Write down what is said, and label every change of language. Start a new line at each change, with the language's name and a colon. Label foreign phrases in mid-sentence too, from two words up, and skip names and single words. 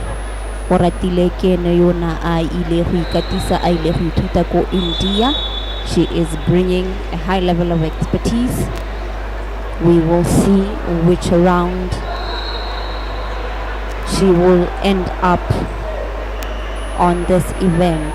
Tswana: Oratile ke yona a ile go ikatisa a ile go ithuta ko India.
English: She is bringing a high level of expertise. We will see which round she will end up on this event.